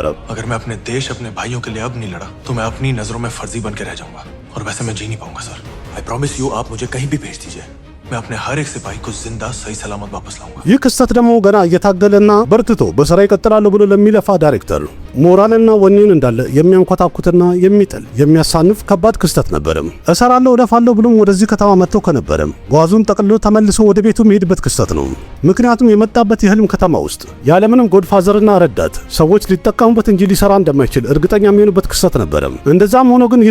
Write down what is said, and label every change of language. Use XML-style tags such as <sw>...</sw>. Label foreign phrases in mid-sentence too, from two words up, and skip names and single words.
<hi>अगर मैं अपने देश अपने भाइयों के लिए अब नहीं लड़ा तो मैं अपनी नजरों में फर्जी बन के रह जाऊंगा और वैसे मैं जी नहीं पाऊंगा सर।</hi> <en>I promise you</en> <hi>आप मुझे कहीं भी भेज दीजिए मैं अपने हर एक सिपाही को जिंदा सही सलामत वापस लाऊंगा।</hi> <am>ይህ ክስተት ደግሞ ገና እየታገለና በርትቶ በስራ ይቀጥላል ብሎ ለሚለፋ ዳይሬክተር ሞራልና ወኔን እንዳለ የሚያንኮታኩትና የሚጥል የሚያሳንፍ ከባድ ክስተት ነበር። እሰራለሁ እለፋለሁ ብሎም ወደዚህ ከተማ መጥቶ ከነበረ ጓዙን ጠቅልሎ ተመልሶ ወደ ቤቱ የሚሄድበት ክስተት ነው። ምክንያቱም የመጣበት የህልም ከተማ ውስጥ ያለምንም ጎድፋዘርና ረዳት ሰዎች ሊጠቀሙበት እንጂ ሊሰራ እንደማይችል እርግጠኛ የሚሆኑበት ክስተት ነበር። እንደዛም ሆኖ ግን ይህ</am>